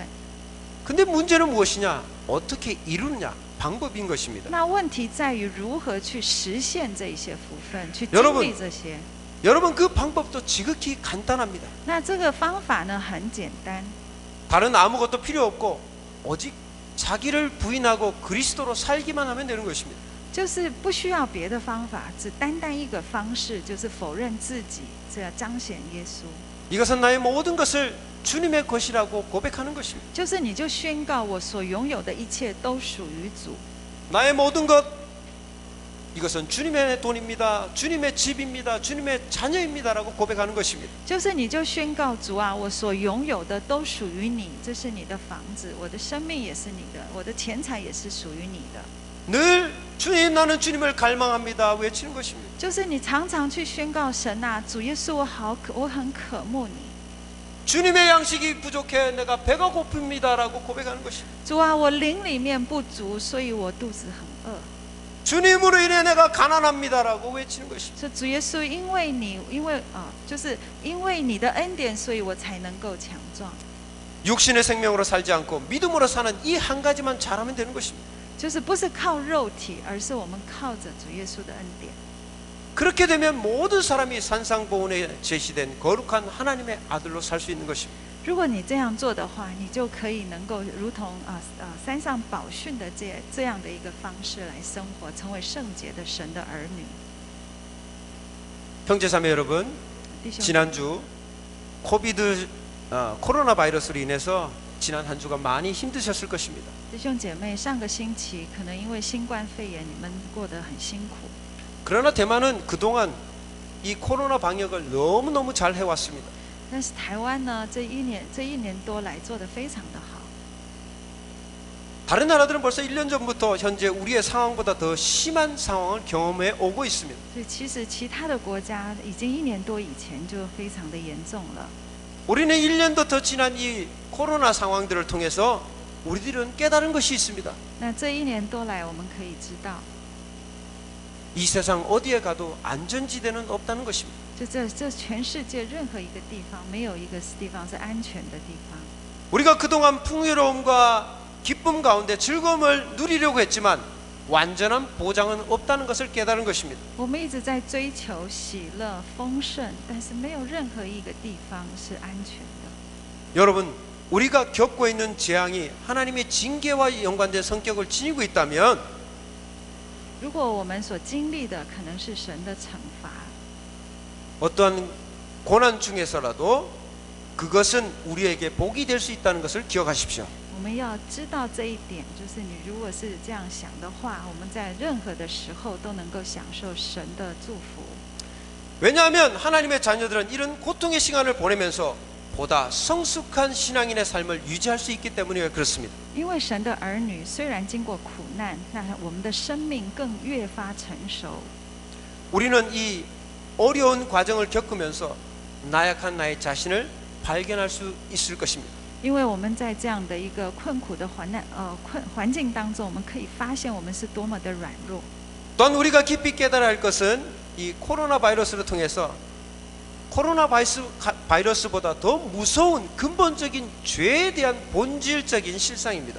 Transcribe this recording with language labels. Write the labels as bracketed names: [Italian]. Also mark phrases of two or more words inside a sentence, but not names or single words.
[Korean] 근데 문제는 무엇이냐? 어떻게 이루느냐? 방법인 것입니다. [Chinese] 那问题在于如何去实现这一些福分，去经历这些。 [Korean] 여러분, 그 방법도 지극히 간단합니다. [Chinese] 那这个方法呢，很简单， [Korean] 다른 아무것도 필요 없고 오직 자기를 부인하고 그리스도로 살기만 하면 되는 것입니다. [Chinese] 就是不需要别的方法，只单单一个方式，就是否认自己，这要彰显耶稣。 [Korean] 이것은 나의 모든 것을 주님의 것이라고 고백하는 것입니다. [Chinese] 就是你就宣告，我所拥有的一切都属于主。 [Korean] 나의 모든 것, 이것은 주님의 돈입니다. 주님의 집입니다. 주님의 자녀입니다라고 고백하는 것입니다. [Chinese] 就是你就宣告主啊，我所拥有的都属于你，这是你的房子，我的生命也是你的，我的钱财也是属于你的。 [Korean] 늘 주님, 나는 주님을 갈망합니다 외치는 것입니다. [Chinese] 就是你常常去宣告神啊，主耶稣，我很渴慕你。 [Korean] 주님의 양식이 부족해 내가 배가 고픕니다라고 고백하는 것입니다. [Chinese] 主啊，我灵里面不足，所以我肚子很饿。 [Korean] 주님으로 인해 내가 가난합니다라고 외치는 것입니다. [Chinese] 说主耶稣，就是因为你的恩典，所以我才能够强壮。 [Korean] 육신의 생명으로 살지 않고 믿음으로 사는 이 한 가지만 잘하면 되는 것입니다. [Chinese] 就是不是靠肉体，而是我们靠着主耶稣的恩典。 [Korean] 그렇게 되면 모든 사람이 산상보훈에 제시된 거룩한 하나님의 아들로 살 수 있는 것입니다. [Chinese] 如果你这样做的话，你就可以能够如同山上宝训的这样的一个方式来生活，成为圣洁的神的儿女。 [Korean] 형제자매 여러분, [Chinese] 弟兄， [Korean] 지난주 코로나 바이러스로 인해서 지난 한 주가 많이 힘드셨을 것입니다. [Chinese] 弟兄姐妹，上个星期可能因为新冠肺炎，你们过得很辛苦。 [Korean] 그러나 대만은 그동안 이 코로나 방역을 너무너무 잘 해왔습니다. [Chinese] 但是台湾呢，这一年多来做得非常的好。 [Korean] 다른 나라들은 벌써 1년 전부터 현재 우리의 상황보다 더 심한 상황을 경험해 오고 있습니다. [Chinese] 所以其实其他的国家已经1年多以前就非常的严重了。 [Korean] 우리는 1년도 더 지난 이 코로나 상황들을 통해서 우리들은 깨달은 것이 있습니다. [Chinese] 那这1年多来，我们可以知道， [Korean] 이 세상 어디에 가도 안전지대는 없다는 것입니다. [Chinese] 这全世界任何一个地方，没有一个地方是安全的地方。 [Korean] 우리가 그동안 풍요로움과 기쁨 가운데 즐거움을 누리려고 했지만 완전한 보장은 없다는 것을 깨달은 것입니다. [Chinese] 我们一直在追求喜乐、丰盛，但是没有任何一个地方是安全的。 [Korean] 여러분, 우리가 겪고 있는 재앙이 하나님의 징계와 연관된 성격을 지니고 있다면 [Chinese] 如果我们所经历的可能是神的惩罚， [Korean] 어떠한 고난 중에서라도 그것은 우리에게 복이 될 수 있다는 것을 기억하십시오. [Chinese] 我们要知道这一点，就是你如果是这样想的话，我们在任何的时候都能够享受神的祝福。 [Korean] 왜냐하면 하나님의 자녀들은 이런 고통의 시간을 보내면서 보다 성숙한 신앙인의 삶을 유지할 수 있기 때문에 그렇습니다. [Chinese] 因为神的儿女虽然经过苦难，那我们的生命更越发成熟。 [Korean] 우리는 이 어려운 과정을 겪으면서 나약한 나의 자신을 발견할 수 있을 것입니다. [Chinese] 因为我们在这样的一个困苦的环境当中，我们可以发现我们是多么的软弱。 [Korean] 또한 우리가 깊이 깨달아야 할 것은 이 코로나 바이러스를 통해서 코로나 바이러스보다 더 무서운 근본적인 죄에 대한 본질적인 실상입니다.